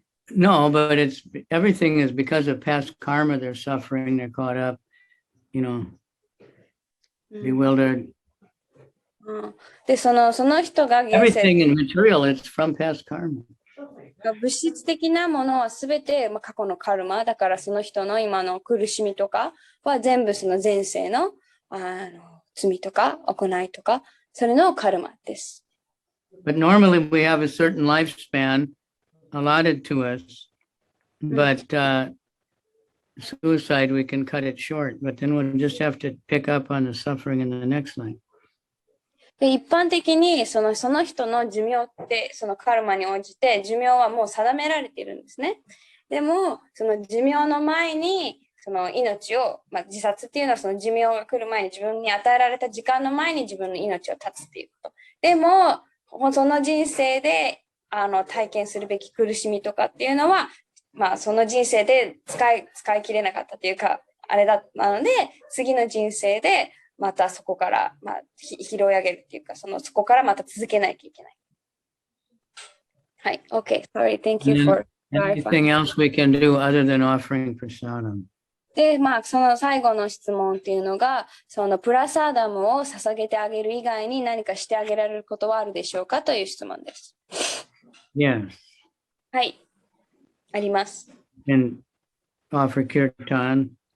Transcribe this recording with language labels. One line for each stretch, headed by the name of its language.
English: No, but it's everything is because of past karma. They're suffering, they're caught up, you know, bewildered.
Japanese: で、その人が現世
English: Everything in material is from past karma.
Japanese: 物質的なものはすべて、過去のカルマだから、その人の今の苦しみとかは全部その前世の、罪とか行いとかそれのカルマです。
English: But normally we have a certain lifespan allotted to us, but suicide we can cut it short. But then we'll just have to pick up on the suffering in the next life.
Japanese: で一般的にその人の寿命ってそのカルマに応じて寿命はもう定められているんですね。でもその寿命の前にその命を、自殺っていうのはその寿命が来る前に自分に与えられた時間の前に自分の命を絶つっていうこと。でもその人生で体験するべき苦しみとかっていうのは、その人生で使い切れなかったというかあれだったので次の人生でまたそこから、拾い上げるっていうか、そこからまた続けないといけない。
English: はい、OK, sorry, thank you for anything else we can do other than offering prasadam?
Japanese: で、その最後の質問っていうのが、そのプラサーダムを捧げてあげる以外に何かしてあげられることはあるでしょうかという質問です。
English: Yes.
Japanese: はい、あります。
English: And offer kirtan.